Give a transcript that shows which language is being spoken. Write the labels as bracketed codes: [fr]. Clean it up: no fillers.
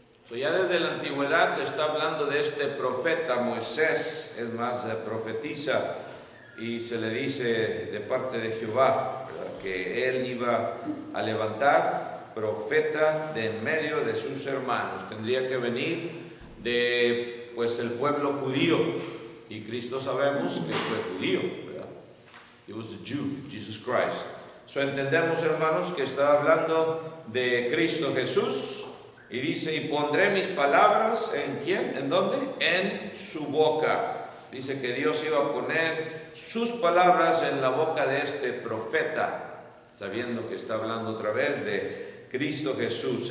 [es] Ya desde la antigüedad se está hablando de este profeta Moisés, es más, profetiza, y se le dice de parte de Jehová, ¿verdad?, que él iba a levantar profeta de en medio de sus hermanos. Tendría que venir de pues el pueblo judío, y Cristo sabemos que fue judío, ¿verdad? [en] He was a Jew, Jesus Christ. [es] Entendemos, hermanos, que está hablando de Cristo Jesús. Y dice, y pondré mis palabras, ¿en quién? ¿En dónde? En su boca. Dice que Dios iba a poner sus palabras en la boca de este profeta, sabiendo que está hablando otra vez de Cristo Jesús.